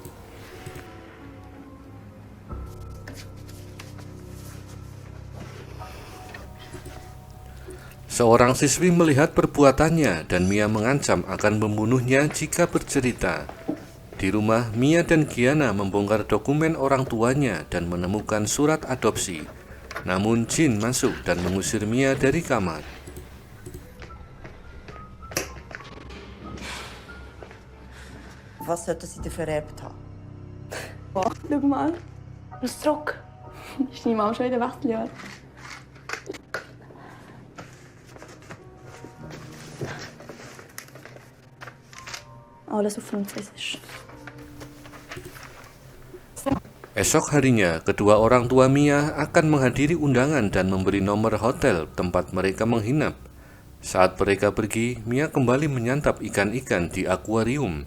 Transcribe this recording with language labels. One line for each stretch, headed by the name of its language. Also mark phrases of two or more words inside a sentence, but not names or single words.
Indonesian: Seorang siswi melihat perbuatannya dan Mia mengancam akan membunuhnya jika bercerita. Di rumah, Mia dan Gianna membongkar dokumen orang tuanya dan menemukan surat adopsi. Namun Jin masuk dan mengusir Mia dari kamar.
German: Was sollte sie dir vererbt haben? Schau mal. Ein Strock. Ist deine Mama schon in den Wechseljahren? Alles auf Französisch.
Indonesian: Esok harinya, kedua orang tua Mia akan menghadiri undangan dan memberi nomor hotel tempat mereka menginap. Saat mereka pergi, Mia kembali menyantap ikan-ikan di akuarium.